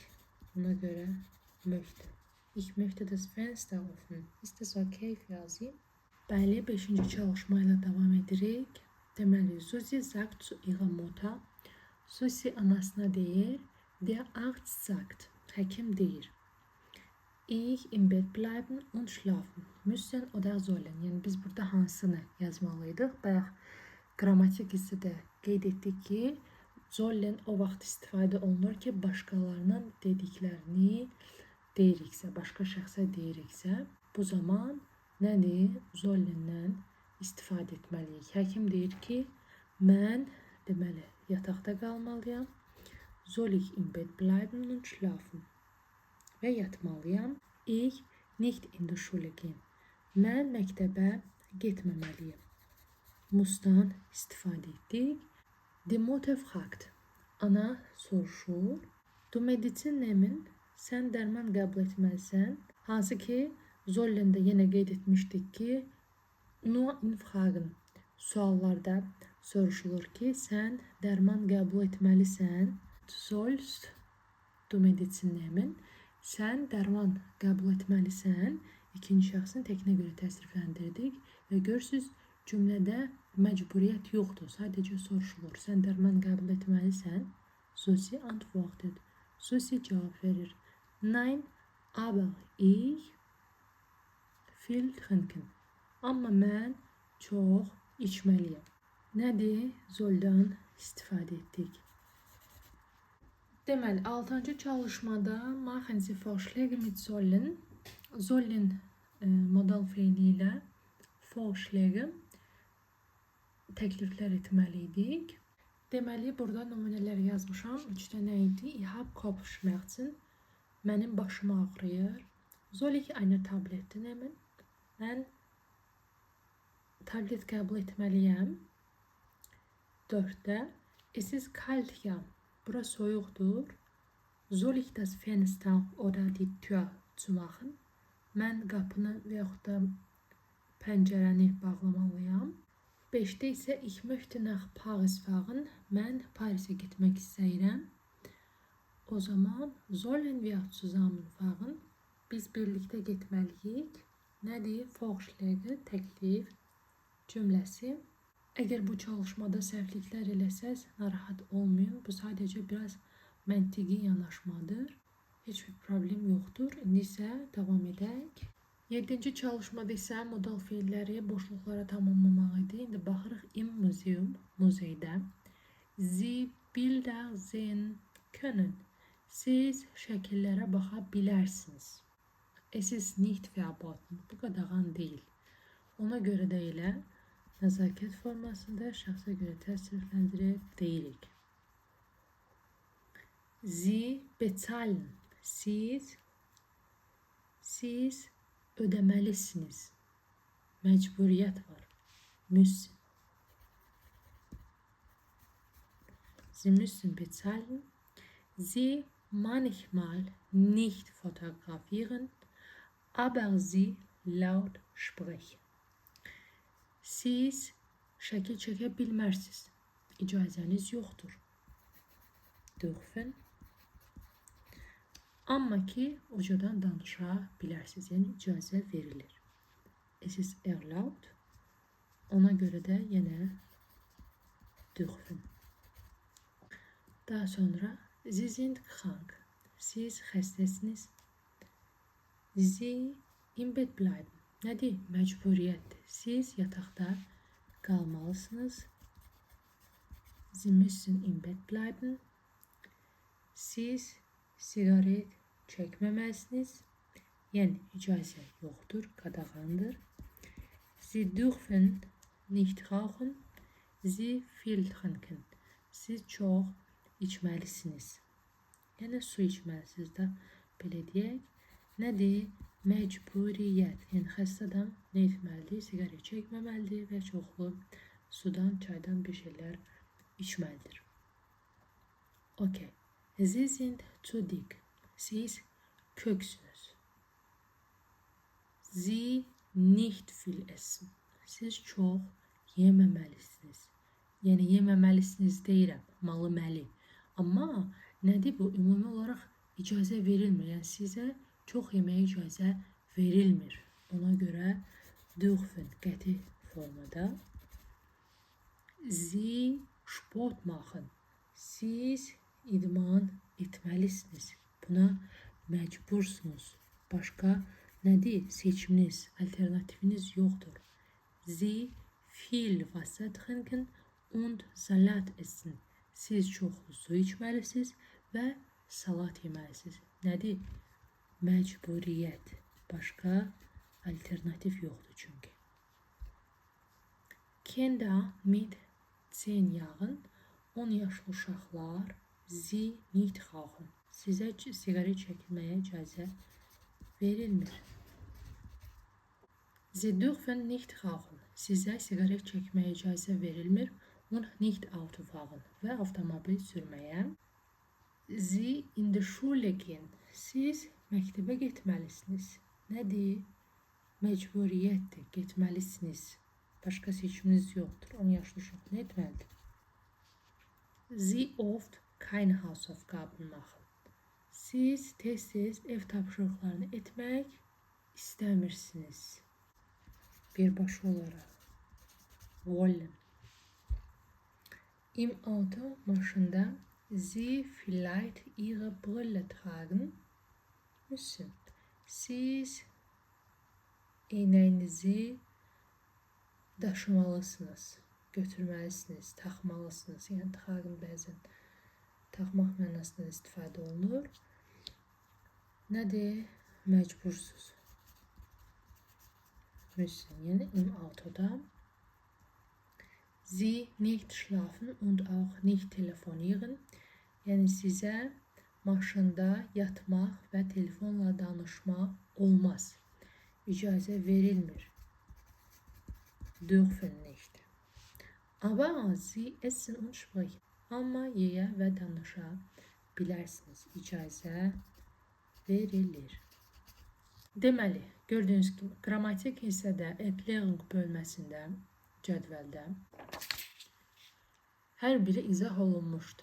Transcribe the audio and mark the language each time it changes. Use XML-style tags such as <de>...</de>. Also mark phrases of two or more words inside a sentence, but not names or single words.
<az>Ona görə möhtə.</az> <de>Ich möchte das Fenster öffnen. Ist das okay für Sie?</de> <az>Bəli, 5-ci çalışma ilə davam edirik. Deməli,</az> <de>Susi sagt zu ihrer Mutter.</de> <az>Susi anasına deyir.</az> <de>Der Arzt sagt.</de> <az>Həkim deyir.</az> <de>Ich im Bett bleiben und schlafen. Müssen oder sollen.</de> <az>Yəni, biz burada hansını yazmalıydıq? Bayaq qrammatik hissədə qeyd etdik ki, sollen o vaxt istifadə olunur ki, başqalarının dediklərini deyiriksə, başqa şəxsə deyiriksə, bu zaman nədir? Sollendən istifadə etməliyik. Həkim deyir ki, mən deməli yataqda qalmalıyam.</az> <de>Soll ich im Bett bleiben und schlafen.</de> <az>Və yatmalıyam.</az> <de>Ich nicht in die Schule gehen.</de> <az>Mən məktəbə getməməliyim. Musdan istifadə etdik.</az> <de>Die Mutter fragt.</de> <az>Ana soruşur.</az> <de>Du Medizin nehmen.</de> <az>Sən dərman qəbul etməlisən. Hansı ki, Zollen'də yenə qeyd etmişdik ki,</az> <de>nur in Fragen.</de> <az>Suallarda soruşulur ki, sən dərman qəbul etməlisən.</az> <de>Du sollst du Medizin nehmen.</de> <az>Sən dərman qəbul etməlisən. İkinci şəxsin təkinə görə təsrifləndirdik və görürsünüz, cümlədə məcburiyyət yoxdur, sadəcə soruşulur. Sən dərman qəbul etməlisən.</az> <de>Susi antwortet.</de> <az>Susi cavab verir.</az> <de>Nein, aber ich viel trinken.</de> <az>Amma mən çox içməliyəm. Nədir? Zoldan istifadə etdik. Deməli, 6-cı çalışmada</az> <de>machen Sie Vorschläge mit sollen.</de> <az>Sollen modal feili ilə Vorschläge təkliflər etməliydik. Deməli, burada nümunələr yazmışam. 3 dənə idi.</az> <de>Ich hab Kopfschmerzen.</de> <az>Mənim başım ağrıyır.</az> <de>Soll ich eine Tablette nehmen?</de> <az>Mən tablet qəbul etməliyəm.</az> <de>4-də Es ist kalt ja.</de> <az>Bura soyuqdur.</az> <de>Soll ich das Fenster oder die Tür zumachen?</de> <az>Mən qapını və yaxud da pəncərəni bağlamalıyam. 5-də isə</az> <de>ich möchte nach Paris fahren.</de> <az>Mən Parisə getmək istəyirəm. O zaman</az> <de>sollen wir zusammen fahren.</de> <az>Biz birlikdə getməliyik. Nədir? Vorschläge, təklif cümləsi. Əgər bu çalışmada səhvliklər eləsəz, narahat olmayın. Bu sadəcə biraz məntiqi yanaşmadır. Heç bir problem yoxdur. İndi isə davam edək. 7-ci çalışmada isə modal feilləri boşluqlara tamamlamaq idi. İndi baxırıq</az> <de>im museum,</de> <az>muzeydə.</az> <de>Sie Bilder sehen können.</de> <az>Siz şəkillərə baxa bilərsiniz.</az> <de>Es ist nicht verboten.</de> <az>Bu qadağan deyil. Ona görə də elə nəzakət formasında şəxsə görə təsrifləndirə deyirik.</az> <de>Sie bezahlen.</de> <az>Siz ödemelisiniz. Mecburiyet var.</az> <de>Müssen. Sie müssen bezahlen. Sie manchmal nicht fotografieren, aber sie laut sprechen.</de> <az>Siz şəkil çəkə bilmərsiniz. İcazəniz yoxdur. Dürfen. Amma ki ucadan danışa bilərsiniz. Yəni icazə verilir.</az> <de>Es ist erlaubt.</de> <az>Ona göre de yine dürfen. Daha sonra</az> <de>Sie sind krank.</de> <az>Siz xəstəsiniz.</az> <de>Sie im Bett bleiben.</de> <az>Nədir? Məcburiyyətdir. Siz yataqda qalmalısınız.</az> <de>Sie müssen im Bett bleiben.</de> <az>Siz sigaret çəkməməlisiniz. Yəni icazə yoxdur, qadağandır.</az> <de>Sie dürfen nicht rauchen. Sie viel trinken.</de> <az>Siz çox içməlisiniz. Yəni su içməlisiniz də belə deyək. Nədir? Məcburiyyət. Yəni xəstə adam nə etməlidir? Sigaret çəkməməlidir və çoxlu sudan, çaydan bir şeylər içməlidir.</az> <de>Okay. Sie sind zu dick.</de> <az>Siz köksünüz.</az> <de>Sie nicht viel essen.</de> <az>Siz çox yeməməlisiniz. Yəni yeməməlisiniz deyirəm, malı-məli. Amma nədir bu? Ümumi olaraq icazə verilmir. Yəni sizə çox yeməyə icazə verilmir. Ona görə dürfen qəti formada.</az> <de>Sie Sport machen.</de> <az>Siz idman etməlisiniz. Buna məcbursunuz. Başqa nədir? Seçiminiz, alternativiniz yoxdur.</az> <de>Sie viel Wasser trinken und Salat essen.</de> <az>Siz çoxlu su içməlisiniz və salat yeməlisiniz. Nədir? Məcburiyyət. Başqa alternativ yoxdur çünki.</az> <de>Kinder mit 10 Jahren,</de> <az>10 yaşlı uşaqlar,</az> <de>Sie nicht rauchen.</de> <az>Sizə sigaret çəkilməyə icazə verilmir.</az> <de>Sie dürfen nicht rauchen.</de> <az>Sizə sigaret çəkməyə icazə verilmir.</az> <de>Und nicht Auto fahren.</de> <az>Və avtomobil sürməyə.</az> <de>Sie in der Schule gehen.</de> <az>Siz məktəbə getməlisiniz. Nədir? Məcburiyyətdir. Getməlisiniz. Başqa seçiminiz yoxdur. 10 yaşlı uşaq nə etməlidir?</az> <de>Sie oft keine Hausaufgaben machen.</de> <az>Siz tez-tez ev tapşırıqlarını etmək istəmirsiniz. Birbaşa olaraq.</az> <de>Wollen. Im Auto, maşında, Sie vielleicht Ihre Brille tragen müssen.</de> <az>Siz eynəyinizi daşımalısınız, götürməlisiniz, taxmalısınız. Yəni tragen bəzən taxmaq mənasında istifadə olunur. Nədir? Məcbursuz. Müssen. Yəni im Autoda.</az> <de>Sie nicht schlafen und auch nicht telefonieren.</de> <az>Yəni sizə maşında yatmaq və telefonla danışmaq olmaz. İcazə verilmir.</az> <de>Dürfen nicht. Aber Sie essen und sprechen.</de> <az>Amma yeyə və danışa bilərsiniz. İcazə verilir. Deməli, gördüyünüz kimi, qrammatik hissədə erklärung bölməsində, cədvəldə hər biri izah olunmuşdur.</az>